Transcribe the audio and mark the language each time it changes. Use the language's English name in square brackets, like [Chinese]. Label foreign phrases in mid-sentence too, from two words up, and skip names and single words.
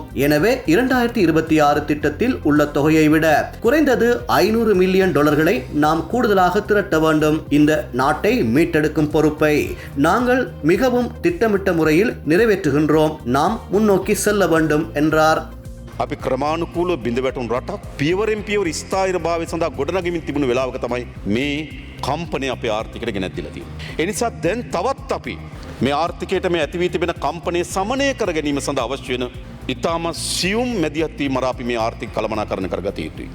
[Tamil] எனவே 2026 திட்டத்தில் உள்ள தொகையை விட குறைந்தது 500 மில்லியன் டாலர்களை நாம் கூடுதலாக திரட்ட வேண்டும். இந்த நாட்டை மீட்டெடுக்கும் பொறுப்பை நாங்கள் மிகவும் திட்டமிட்ட முறையில் நிறைவேற்றுகின்றோம். நாம் முன்னோக்கி செல்ல வேண்டும் என்றார். [Sinhala] අපි ක්‍රමානුකූලව බිඳ වැටුණු රටක් පියවරෙන් පියවර ස්ථායර භාවය සඳහා ගොඩනගමින් තිබුණු වෙලාවක තමයි මේ කම්පනය අපේ ආර්ථිකයට ගෙනත් දීලා තියෙන්නේ. ඒ නිසා දැන් තවත් අපි මේ ආර්ථිකයට මේ ඇති වී තිබෙන කම්පනය සමනය කර ගැනීම සඳහා අවශ්‍ය වෙන ඉතාම සියුම් මැදිහත් වීම මර අපි මේ ආර්ථික කළමනාකරණය කරගත යුතුයි.